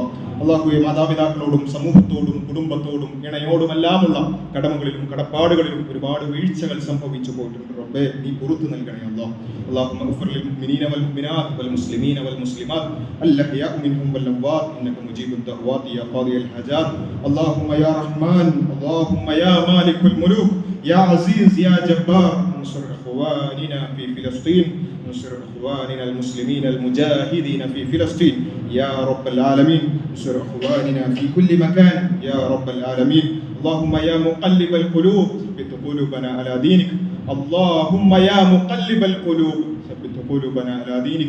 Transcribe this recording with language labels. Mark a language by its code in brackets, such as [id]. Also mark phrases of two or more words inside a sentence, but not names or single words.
[ml] അല്ലാഹുവേ, മാതാപിതാക്കളോടും സമൂഹത്തോടും കുടുംബത്തോടും ഇണയോടുമെല്ലാമുള്ള കടമകളിലും കടപ്പാടുകളിലും ഒരുപാട് വീഴ്ചകൾ സംഭവിച്ചു പോയിട്ടുണ്ട്. റബ്ബേ, നീ പുറത്തു നൽകണേ അല്ലാഹ്. [ar] اللهم اغفر للمؤمنين والمؤمنات والمسلمين والمسلمات الأحياء منهم والأموات إنك مجيب الدعوات يا قاضي الحاجات. اللهم يا رحمن اللهم يا مالك الملوك يا عزيز يا جبار, انصر اخواننا في فلسطين، انصر اخواننا المسلمين المجاهدين في فلسطين يا رب العالمين، انصر اخواننا في كل مكان يا رب العالمين. اللهم يا مقلب القلوب ثبت قلوبنا على دينك. اللهم يا مقلب القلوب ثبت قلوبنا على دينك.